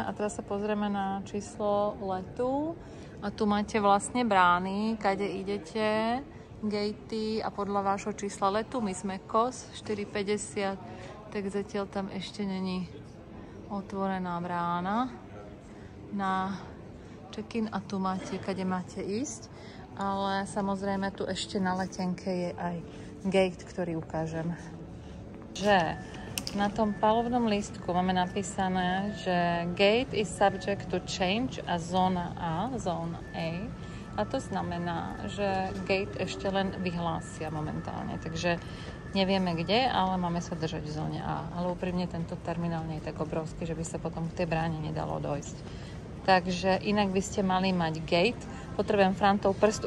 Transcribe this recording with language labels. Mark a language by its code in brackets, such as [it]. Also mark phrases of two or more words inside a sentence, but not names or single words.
[sk] A teraz sa pozrieme na číslo letu. A tu máte vlastne brány, kade idete, gatey a podľa vášho čísla letu. My sme KOS 450, tak zatiaľ tam ešte není otvorená brána na check-in a tu máte, kade máte ísť. Ale samozrejme tu ešte na letenke je aj gate, ktorý ukážem. Že na tom palubnom lístku máme napísané, že [en] gate is subject to change [sk] a zóna A, zóna A. A to znamená, že gate ešte len vyhlásia momentálne. Takže nevieme kde, ale máme sa držať v zóne A. Ale úprimne tento terminál nie je tak obrovský, že by sa potom k tej bráne nedalo dojsť. Takže inak by ste mali mať gate. Potrebujem Frantov prst.